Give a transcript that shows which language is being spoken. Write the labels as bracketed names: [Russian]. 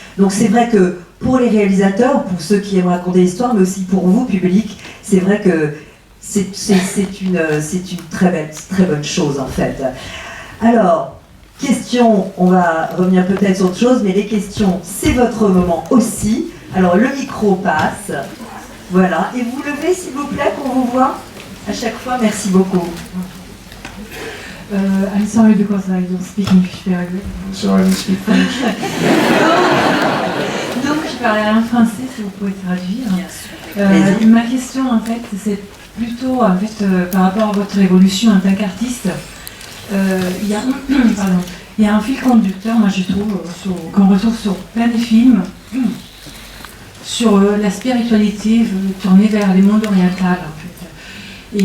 [French] Donc c'est vrai que pour les réalisateurs, pour ceux qui aiment raconter l'histoire, mais aussi pour vous, public, c'est vrai que c'est une très bonne chose en fait. Alors, question, on va revenir peut-être sur autre chose, mais les questions, c'est votre moment aussi. Alors le micro passe, voilà, et vous levez s'il vous plaît qu'on vous voit à chaque fois, merci beaucoup. [English] I'm sorry because I don't speak English very good. So I don't speak French. [French] Donc je parlerai en français si vous pouvez traduire. Ma question en fait c'est plutôt en fait par rapport à votre évolution en tant qu'artiste. Il y a un fil conducteur, moi je trouve, qu'on retrouve sur plein de films, sur la spiritualité tournée vers les mondes orientaux en fait.